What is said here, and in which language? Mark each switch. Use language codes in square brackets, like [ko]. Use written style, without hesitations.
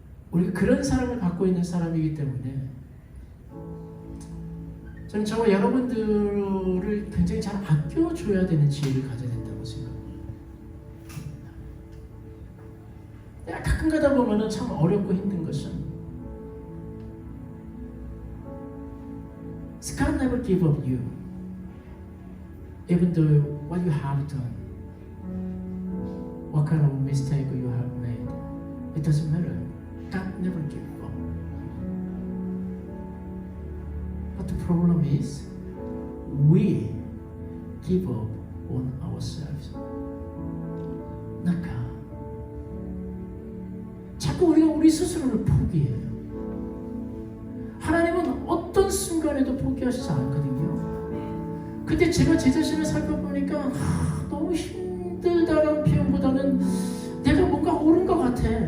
[ko] 우리가 그런 사람을 갖고 있는 사람이기 때문에 저는 저와 여러분들을 굉장히 잘 아껴줘야 되는 지혜를 가져야 된다고 생각합니다. 내가 가끔 가다 보면 참 어렵고 힘든 것은 [en] God never give up you even though what you have done, what kind of mistake you have made, it doesn't matter. God never give up. But the problem is we give up on ourselves. Not God. [ko] 자꾸 우리가 우리 스스로를 포기해요. 하나님은 어떤 순간에도 포기하시지 않거든요. 근데 제가 제 자신을 살펴보니까 너무 힘들다라는 표현보다는 내가 뭔가 옳은 것 같아.